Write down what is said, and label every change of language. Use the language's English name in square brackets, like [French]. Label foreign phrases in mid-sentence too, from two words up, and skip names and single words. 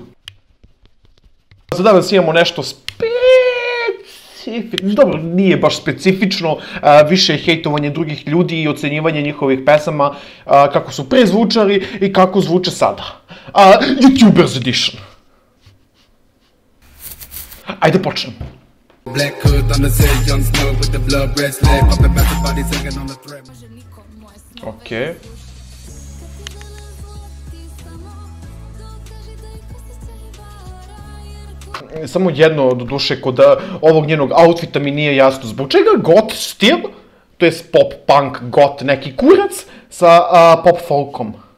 [Serbian] Za danas imamo nešto specifično. Dobro, nije baš specifično. Više je hejtovanje drugih ljudi i ocenjivanje njihovih pesama. Kako su pre zvučali i kako zvuče sada. [English] YouTubers edition. [Serbian] Ajde počnem. [English] Black hood on the city, Jon Snow with the blood red slave, popping back the body singing on the thread. [Serbian] Okej. Samo jedno, do duše, kod ovog njenog outfita mi nije jasno. Zbog čega goth stil, to je pop, punk, goth, neki kurac sa pop folkom?